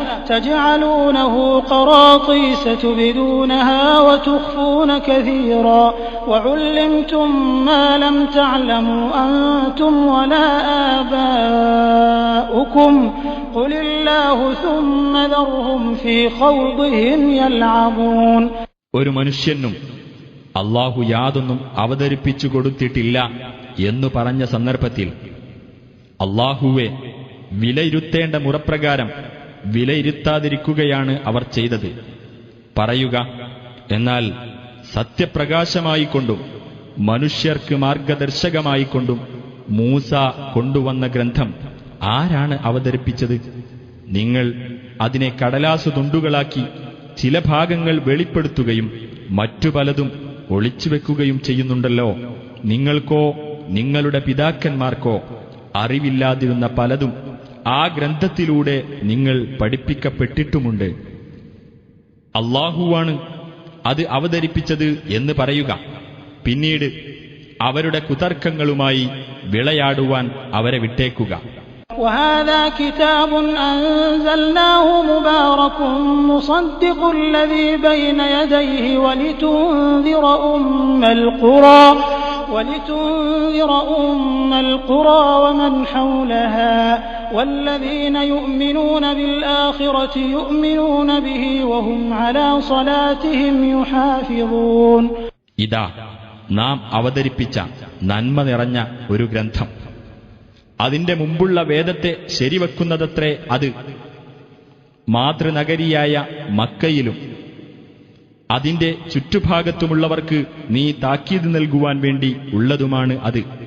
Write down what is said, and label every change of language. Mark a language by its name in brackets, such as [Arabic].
[Arabic] تجعلونه قراطيس تبدونها وتخفون كثيرا وعلمتم ما لم تعلموا أنتم ولا آباؤكم قل الله ثم ذرهم في خوضهم يلعبون. [Malayalam] ഒരു മനുഷ്യനും അല്ലാഹു യാതൊന്നും അവതരിപ്പിച്ചു കൊടുത്തിട്ടില്ല എന്നു പറഞ്ഞ സന്ദർഭത്തിൽ അല്ലാഹുവെ വിലയിരുത്തേണ്ട മുറപ്രകാരം വിലയിരുത്താതിരിക്കുകയാണ് അവർ ചെയ്തത്. പറയുക, എന്നാൽ സത്യപ്രകാശമായിക്കൊണ്ടും മനുഷ്യർക്ക് മാർഗദർശകമായിക്കൊണ്ടും മൂസ കൊണ്ടുവന്ന ഗ്രന്ഥം ആരാണ് അവതരിപ്പിച്ചത്? നിങ്ങൾ അതിനെ കടലാസു തുണ്ടുകളാക്കി ചില ഭാഗങ്ങൾ വെളിപ്പെടുത്തുകയും മറ്റു പലതും ഒളിച്ചുവെക്കുകയും ചെയ്യുന്നുണ്ടല്ലോ. നിങ്ങൾക്കോ നിങ്ങളുടെ പിതാക്കന്മാർക്കോ അറിവില്ലാതിരുന്ന പലതും ആ ഗ്രന്ഥത്തിലൂടെ നിങ്ങൾ പഠിപ്പിക്കപ്പെട്ടിട്ടുമുണ്ട്. അല്ലാഹുവാണ് അത് അവതരിപ്പിച്ചത് എന്ന് പറയുക. പിന്നീട് അവരുടെ കുതർക്കങ്ങളുമായി വിളയാടുവാൻ അവരെ വിട്ടേക്കുക. [Arabic] وهذا كتاب أنزلناه مبارك مصدق الذي بين يديه ولتنذر أم القرى ومن حولها والذين يؤمنون بالآخرة يؤمنون به وهم على صلاتهم يحافظون. [Malayalam] ഇതാ നാം അവതരിപ്പിച്ച നന്മ നിറഞ്ഞ ഒരു ഗ്രന്ഥം. അതിന്റെ മുമ്പുള്ള വേദത്തെ ശരിവെക്കുന്നതത്രേ അത്. മാതൃനഗരിയായ മക്കയിലും അതിന്റെ ചുറ്റുഭാഗത്തുമുള്ളവർക്ക് നീ താക്കീത് നൽകുവാൻ വേണ്ടി ഉള്ളതുമാണ് അത്.